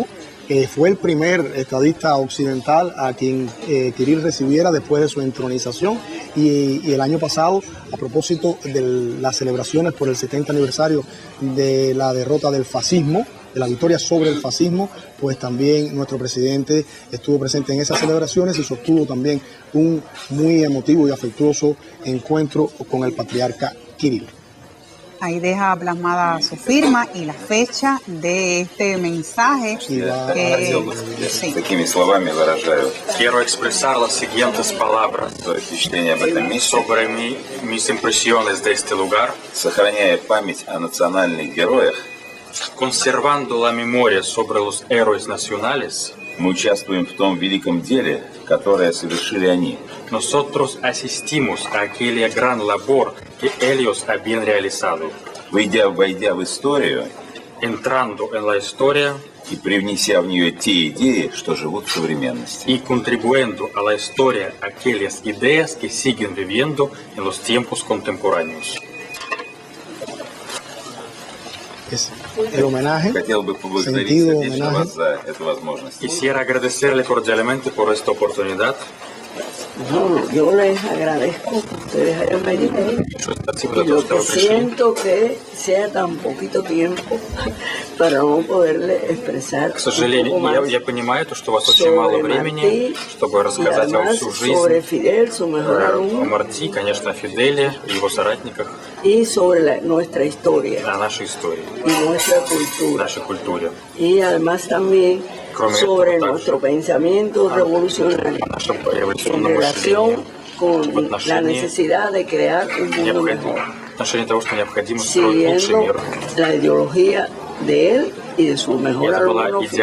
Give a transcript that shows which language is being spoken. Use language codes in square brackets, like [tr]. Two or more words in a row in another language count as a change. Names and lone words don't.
[es] Fue el primer estadista occidental a quien Kirill recibiera después de su entronización, y el año pasado, a propósito de las celebraciones por el 70 aniversario de la derrota del fascismo, de la victoria sobre el fascismo, pues también nuestro presidente estuvo presente en esas celebraciones y sostuvo también un muy emotivo y afectuoso encuentro con el patriarca Kirill. Ahí deja plasmada su firma y la fecha de este mensaje. [ru] Такими словами выражаю. [es] Quiero expresar las siguientes palabras sobre mis impresiones de este lugar, [ru] сохраняя память о национальных героях, [es] conservando la memoria sobre los héroes nacionales. [ru] Мы участвуем в том великом деле, которое совершили они. [es] Nosotros asistimos a aquella gran labor que ellos habían realizado. [ru] Войдя в историю, [es] entrando en la historia, [ru] и привнеся в нее те идеи, что живут в современности. [es] Y contribuyendo a la historia aquellas ideas que siguen viviendo en los tiempos contemporáneos. Es el homenaje, sentido homenaje. Quisiera agradecerle cordialmente por esta oportunidad. No, yo les agradezco que ustedes hayan venido. Y lo que siento que sea tan poquito tiempo para no poderle expresar. [ru] К сожалению, я понимаю, что у вас очень мало времени, чтобы рассказать вам всю жизнь [es] sobre Fidel, su mejor alumno, [ru] о Марти, конечно, о Фиделе и его соратниках, [es] y sobre nuestra historia, [ru] о нашей истории, [es] y nuestra cultura, [ru] нашей культуре. [es] Y además también sobre nuestro pensamiento revolucionario en relación con la necesidad de crear un mundo mejor, siguiendo la ideología de él y de su mejor alumno.